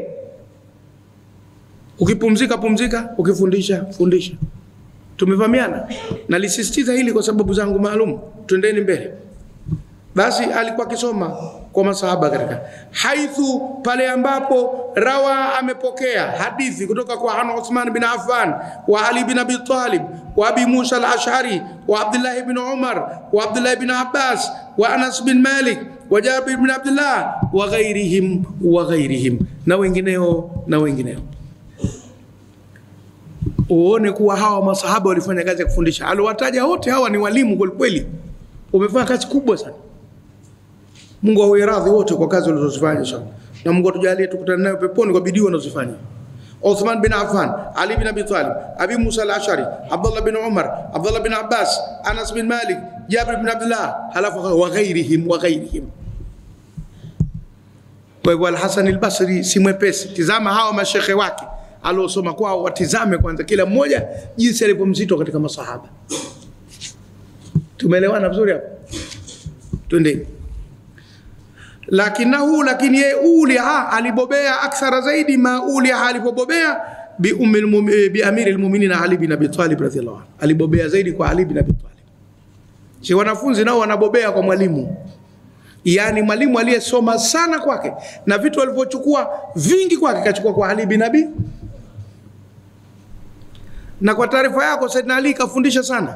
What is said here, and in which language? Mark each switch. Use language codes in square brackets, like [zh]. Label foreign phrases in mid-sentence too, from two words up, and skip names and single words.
[sw] Ukipumzika pumzika, ukifundisha fundisha. Tumevamiana. Nalisisitiza hili kwa sababu zangu maalum. Twendeni mbele. Basi alikuwa akisoma kwa masahaba katika haithu, pale ambapo rawa amepokea hadithi kutoka kwa Uthman bin Affan wa Ali bin Abi Talib wa Abi Musa al-Ash'ari wa Abdullah ibn Umar wa Abdullah ibn Abbas wa Anas bin Malik wa Jabir bin Abdullah [ar] وغيرهم [sw] na wengineo. uone kuwa hawa masahaba walifanya kazi ya kufundisha. Aliwataja wote hawa ni walimu kweli kweli, wamefanya kazi kubwa sana. Mungu awape radhi wote kwa kazi walizofanya sana, na Mungu atujalie tukutane nayo peponi kwa bidii wanazofanya. Uthman bin Affan, Ali bin Abi Talib, Abi Musa al-Ash'ari, Abdullah bin Umar, Abdullah bin Abbas, Anas bin Malik, Jabir bin Abdullah, [ar] halafu وغيرهم. [sw] Kwa hivyo Al-Hasan al-Basri si mwepesi. Tizama hawa mashekhe wake aliosoma kwao, watizame kwanza kila mmoja jinsi alipomzito katika masahaba. Tumeelewana vizuri hapo? Twende. Lakini yeye ulia alibobea akthara zaidi ma ulia alipobobea [ar] بأمير المؤمنين [sw] Ali bin Abi Talib [ar] رضي الله عنه. [sw] Alibobea zaidi kwa Ali bin Abi Talib. Si wanafunzi nao wanabobea kwa mwalimu. Yani mwalimu aliyesoma sana kwake na vitu alivyochukua vingi kwake kachukua kwa Ali bin Abi. Na kwa taarifa yako Saidina Ali kafundisha sana.